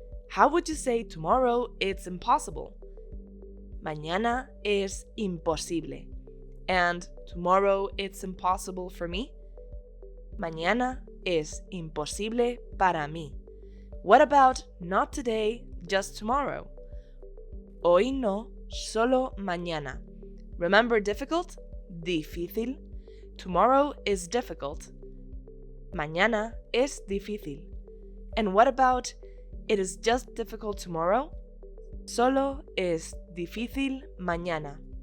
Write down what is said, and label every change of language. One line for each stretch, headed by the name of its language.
English: How would you say tomorrow it's impossible?
Spanish: Mañana es imposible.
English: And tomorrow it's impossible for me?
Spanish: Mañana es imposible para mí.
English: What about not today, just tomorrow?
Spanish: Hoy no, solo mañana.
English: Remember difficult?
Spanish: Difícil.
English: Tomorrow is difficult.
Spanish: Mañana es difícil.
English: And what about it is just difficult tomorrow?
Spanish: Solo es difícil mañana.